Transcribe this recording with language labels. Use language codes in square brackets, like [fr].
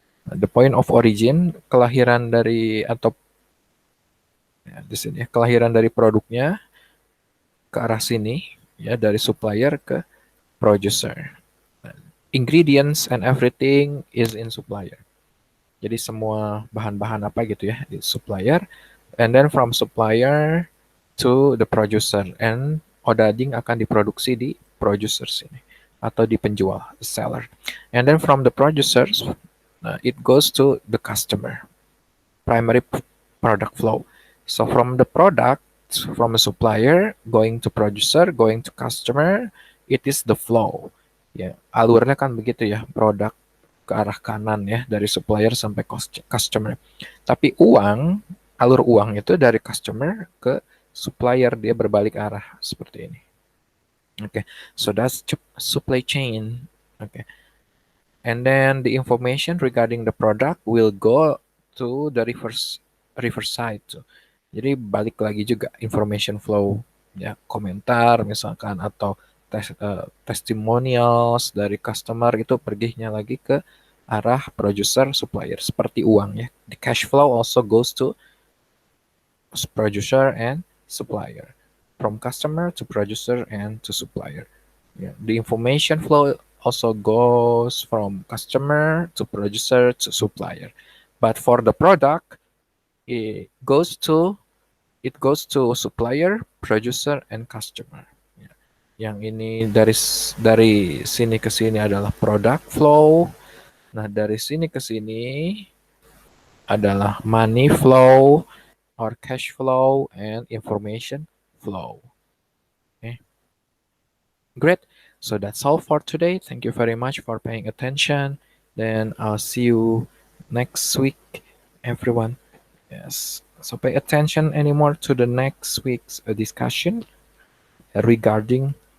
[en] The point of origin, [id] kelahiran dari atau di sini kelahiran dari produknya ke arah sini, ya, dari supplier ke producer. [en] Ingredients and everything is in supplier. [id] Jadi semua bahan-bahan apa gitu ya di supplier, [en] and then from supplier to the producer, and [id] Odading akan diproduksi di producer sini atau di penjual, [en] the seller, and then from the producers it goes to the customer, primary product flow. So from the product, from a supplier going to producer, going to customer, it is the flow. [id] Ya, alurnya kan begitu ya, produk ke arah kanan ya, dari supplier sampai customer. Tapi alur uang itu dari customer ke supplier, dia berbalik arah seperti ini. [en] Okay, so that's supply chain. Okay, and then the information regarding the product will go to the reverse side. [id] Jadi balik lagi juga information flow, ya, komentar misalkan atau testimonials dari customer itu perginya lagi ke arah producer supplier seperti uang ya. [en] The cash flow also goes to producer and supplier, from customer to producer and to supplier. Yeah. The information flow also goes from customer to producer to supplier. But for the product, it goes to supplier, producer, and customer. Yeah. [id] Yang ini dari sini ke sini adalah product flow. Nah, dari sini ke sini adalah [en] money flow or cash flow and information flow. Okay. Great. So that's all for today. Thank you very much for paying attention. Then I'll see you next week, everyone. Yes. So pay attention anymore to the next week's discussion regarding